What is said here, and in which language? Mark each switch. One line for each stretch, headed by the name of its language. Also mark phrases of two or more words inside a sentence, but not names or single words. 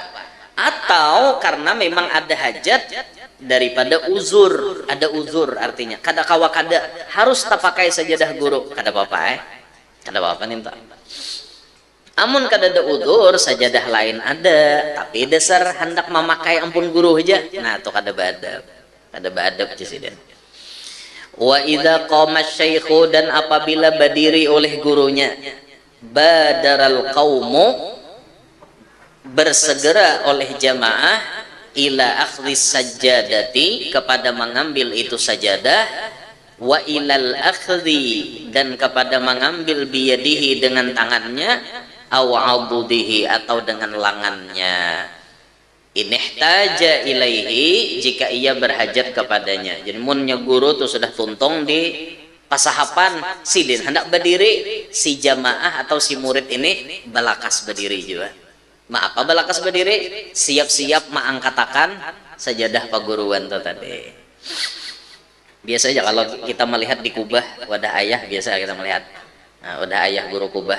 Banjar: Atau karena memang ada hajat daripada uzur, ada uzur artinya kada kawa kada harus tak pakai sajadah guru, kada apa-apa kada apa-apa ninto. Amun kada ada uzur, sajadah lain ada, tapi dasar hendak memakai ampun guru aja, nah tuh kada beadab cisiden.
Arabic: وإذا قام الشيخ,
Indonesian: dan apabila berdiri oleh gurunya,
Arabic: بادر القوم,
Indonesian: bersegera oleh jamaah,
Arabic: إلى أخذ السجادة,
Indonesian: kepada mengambil itu sajadah,
Arabic: وإلى الأخذ,
Indonesian: dan kepada mengambil biyadihi, dengan tangannya,
Arabic: أو بعضده,
Indonesian: atau dengan lengannya,
Arabic: إن احتاج إليه,
Indonesian: jika ia berhajat kepadanya.
Banjar: Jadi munnya guru tuh sudah tuntung di pasahapan sidin hendak berdiri, si jamaah atau si murid ini balakas berdiri juga. Apa balakas berdiri? Siap-siap mengangkatakan sajadah paguruan tuh tadi. Biasa aja kalau kita melihat di kubah wadah ayah, biasa kita melihat, nah, wadah ayah guru kubah.